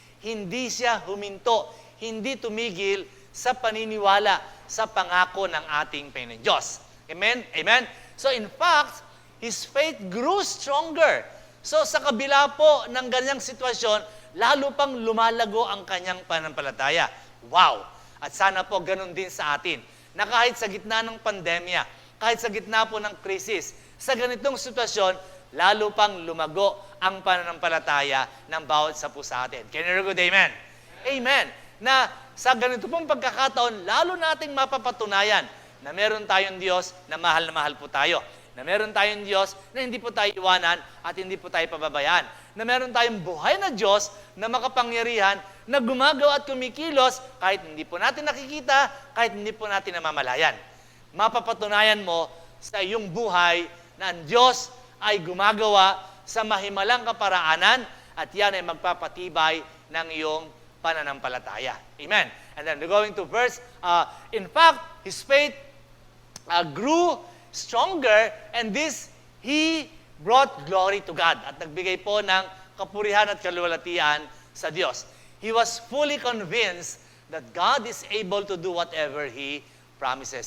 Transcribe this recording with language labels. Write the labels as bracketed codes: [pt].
[tl] Hindi siya huminto, hindi tumigil sa paniniwala sa pangako ng ating Panginoon Diyos. Amen? Amen? [en] So in fact, his faith grew stronger. [tl] So sa kabila po ng ganyang sitwasyon, lalo pang lumalago ang kanyang pananampalataya. Wow! At sana po ganun din sa atin, na kahit sa gitna ng pandemya, kahit sa gitna po ng krisis, sa ganitong sitwasyon, lalo pang lumago ang pananampalataya ng bawat isa po sa atin. [en] Can you record amen? [tl] Amen. Na sa ganito pong pagkakataon, lalo nating mapapatunayan na meron tayong Diyos na mahal po tayo. Na meron tayong Diyos na hindi po tayo iwanan at hindi po tayo pababayaan. Na meron tayong buhay na Diyos na makapangyarihan na gumagawa at kumikilos kahit hindi po natin nakikita, kahit hindi po natin namamalayan. Mapapatunayan mo sa iyong buhay na ang Diyos ay gumagawa sa mahimalang kaparaanan at yan ay magpapatibay ng iyong pananampalataya. Amen. [en] And then we're going to verse, in fact, his faith grew stronger, and this, he brought glory to God. [tl] At nagbigay po ng kapurihan at kaluwalhatian sa Diyos. [en] He was fully convinced that God is able to do whatever He promises.